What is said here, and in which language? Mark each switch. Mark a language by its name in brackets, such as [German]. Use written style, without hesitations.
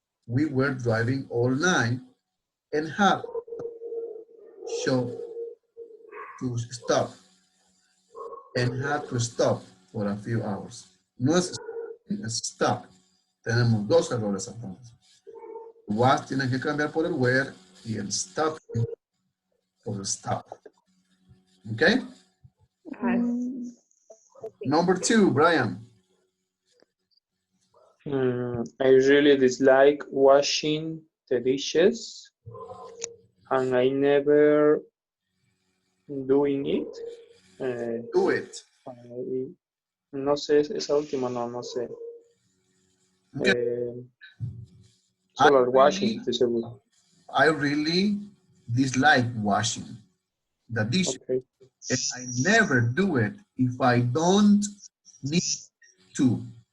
[English] We were driving all night and had to stop. And had to stop for a few hours. [Spanish] No es stop. Tenemos 2 errores entonces. Was tiene que cambiar por el were y el stop por el stop. [English] Okay? Number 2, Brian. I really dislike washing the dishes, and I never doing it. Do it. [Spanish] No sé, esa última no sé. [English] Okay. [Spanish] Solo el washing, estoy seguro. [English] I really dislike washing the dishes. Okay. And I never do it if I don't need to.